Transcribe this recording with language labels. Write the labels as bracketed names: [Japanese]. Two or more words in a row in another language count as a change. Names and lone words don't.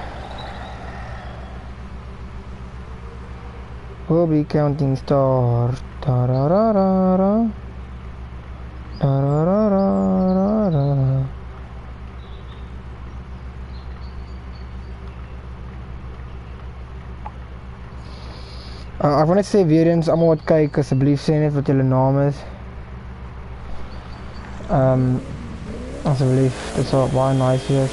[English] We'll be counting stars. Da-ra-ra-ra-ra. Da-ra-ra-ra-ra-ra. [Afrikaans] Ek wil net sê weer eens, allemaal wat kyk, asseblief sê net wat julle naam is. Asseblief, dit sal baie nice wees.